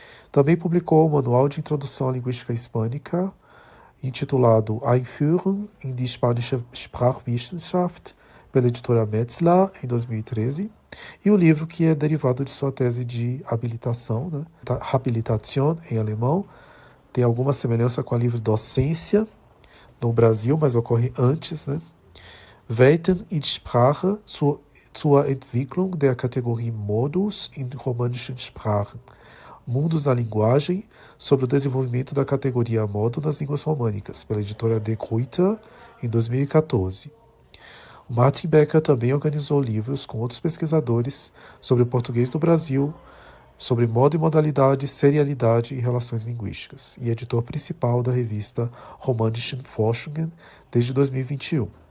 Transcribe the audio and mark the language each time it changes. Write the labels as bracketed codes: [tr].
[pt] Também publicou o Manual de Introdução à Linguística Hispânica, intitulado [de] Einführung in die Spanische Sprachwissenschaft, [pt] pela editora Metzler, em 2013, e o livro que é derivado de sua tese de habilitação, né, Habilitation, em alemão, tem alguma semelhança com a livre docência no Brasil, mas ocorre antes, né? [de] Welten in Sprache zur Entwicklung der Kategorie Modus in romanischen Sprachen. [pt] Mundos da Linguagem, sobre o desenvolvimento da categoria modo nas línguas românicas, pela editora De Gruyter, em 2014. O Martin Becker também organizou livros com outros pesquisadores sobre o português do Brasil, sobre modo e modalidade, serialidade e relações linguísticas, e editor principal da revista Romanischen Forschungen desde 2021.